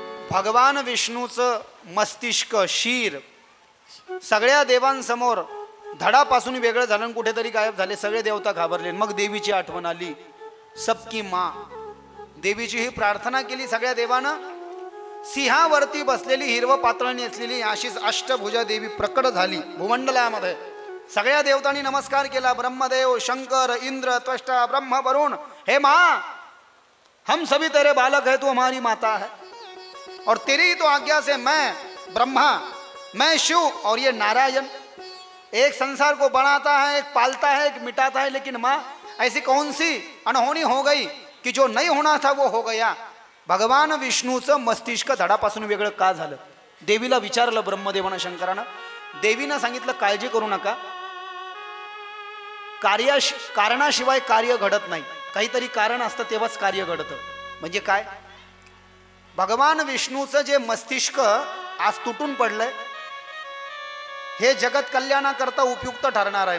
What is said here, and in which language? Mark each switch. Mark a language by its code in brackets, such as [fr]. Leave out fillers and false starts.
[mr] भगवान विष्णूचं मस्तिष्क, शीर सगळ्या देवांसमोर धडापासून वेगळं झालं, कुठेतरी गायब झाले. सगळे देवता घाबरले. मग देवीची आठवण आली. [hi] सबकी माँ, [mr] देवीची ही प्रार्थना केली सगळ्या देवानं. सिंहावरती बसलेली, हिरवं पातळ नेसलेली अशीच अष्टभुजा देवी प्रकट झाली भूमंडलामध्ये. सगळ्या देवतांनी नमस्कार केला. [hi] ब्रह्मदेव, शंकर, इंद्र, त्वष्टा, ब्रह्म, वरुण, हे माँ, हम सभी तेरे बालक है, तू हमारी माता है और तेरी तो आज्ञा से मैं ब्रह्मा, मैं शिव और ये नारायण एक संसार को बनाता है, एक पालता है, एक मिटाता है. लेकिन माँ, ऐसी कौन सी अनहोनी हो गई कि जो नहीं होना था वो हो गया. [mr] भगवान विष्णूचं मस्तिष्क धडापासून वेगळं का झालं? देवीला विचारलं ब्रह्मदेवानं, शंकरानं. देवीनं सांगितलं, काळजी करू नका, कारणाशिवाय कार्य घडत नाही. काहीतरी कारण असतं तेव्हाच कार्य घडतं. म्हणजे काय, भगवान विष्णूचं जे मस्तिष्क आज तुटून पडलंय हे जगत कल्याणाकरता उपयुक्त ठरणार आहे.